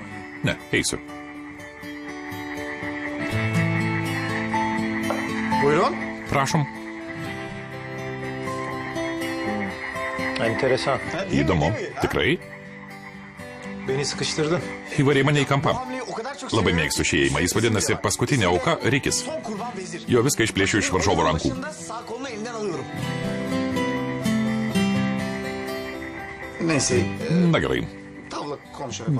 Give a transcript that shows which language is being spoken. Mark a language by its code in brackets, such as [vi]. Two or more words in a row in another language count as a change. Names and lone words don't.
[lt] Ne, eisiu. [tr] Buyurun. [lt] Prašom. [tr] Enteresan. [lt] Įdomu. Tikrai? [tr] Beni sıkıştırdın. [lt] Įvarė mane į kampą. [tr] Hamleyi o kadar çok [lt] Labai [tr] seviyorum [lt] mėgstu [tr] ki [lt] šį ėjimą. Jis vadinasi paskutinė auka Rikis. [tr] Son kurban vezir. [lt] Jo viską išplėšiu iš varžovo rankų. [tr] Başında sağ kolunu elinden alıyorum. Neyse. [lt] Na gerai. [tr] Tavla konuşarak.